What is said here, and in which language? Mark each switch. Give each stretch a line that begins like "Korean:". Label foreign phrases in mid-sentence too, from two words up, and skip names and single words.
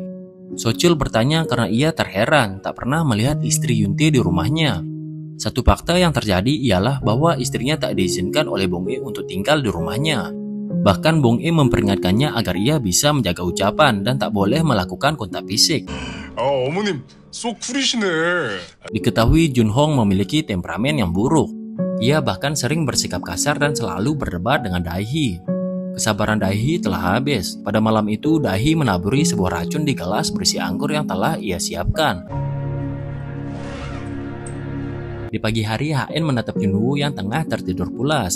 Indonesian: Sochul bertanya karena ia terheran tak pernah melihat istri Yuntae di rumahnya. Satu fakta yang terjadi ialah bahwa istrinya tak diizinkan oleh Bong E untuk tinggal di rumahnya. Bahkan Bong E memperingatkannya agar ia bisa menjaga ucapan dan tak boleh melakukan kontak fisik.
Korean: 어머님 쏙 쿨이시네.
Indonesian: Diketahui Jun Hong memiliki temperamen yang buruk. Ia bahkan sering bersikap kasar dan selalu berdebat dengan Dae-hee. Kesabaran Dae-hee telah habis. Pada malam itu, Dae-hee menaburi sebuah racun di gelas berisi anggur yang telah ia siapkan. Di pagi hari, HN menatap Yunwoo yang tengah tertidur pulas.